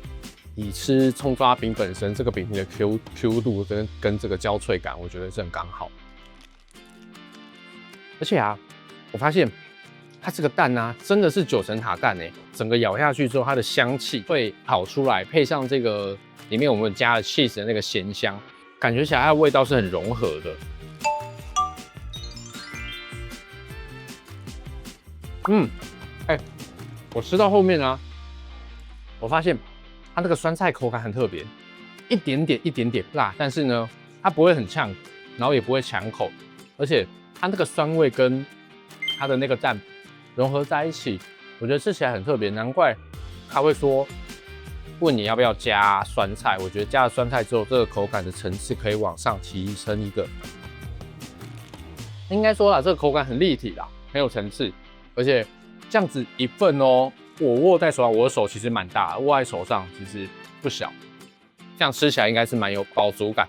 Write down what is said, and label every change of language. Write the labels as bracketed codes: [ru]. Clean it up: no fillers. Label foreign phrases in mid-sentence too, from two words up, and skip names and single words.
[zh] 以吃蔥抓餅本身，這個餅皮的 Q 度跟這個焦脆感，我覺得是很剛好。而且啊，我發現它這個蛋啊，真的是9層塔蛋欸，整個咬下去之後，它的香氣會跑出來，配上這個裡面我們加了 cheese 的那個鹹香，感覺起來它的味道是很融合的。我吃到後面啊，我發现它那個酸菜口感很特別，一點點辣，但是呢，它不會很嗆，然後也不會搶口，而且它那個酸味跟它的那個蛋融合在一起，我覺得吃起來很特別，難怪他會說問你要不要加酸菜。我覺得加了酸菜之後，這個口感的層次可以往上提升一個。應該說啦，這個口感很立體啦，很有層次，而且這樣子一份哦，我握在手上，我的手其實蠻大的，握在手上其實不小，這樣吃起來應該是蠻有飽足感。